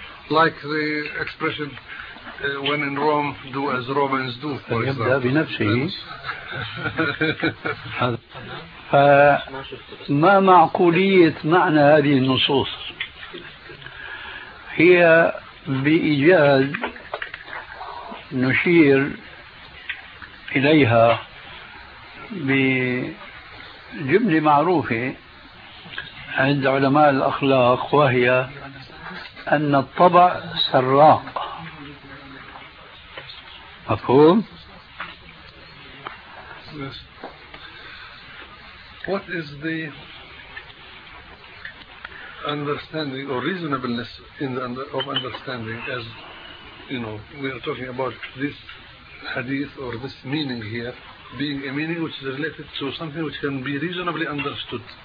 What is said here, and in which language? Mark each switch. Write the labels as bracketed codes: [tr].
[en] Like the expression, when in Rome, do as Romans do, for example. [ar] يبدأ بنفسه. فما معقولية معنى هذه النصوص؟ هي بإيجاز نشير إليها بجملة معروفة عند علماء الأخلاق، وهي أن الطبع سراق، مفهوم؟ [en] What is the understanding or reasonableness in the of understanding, as you know, we are talking about this hadith or this meaning here being a meaning which is related to something which can be reasonably understood.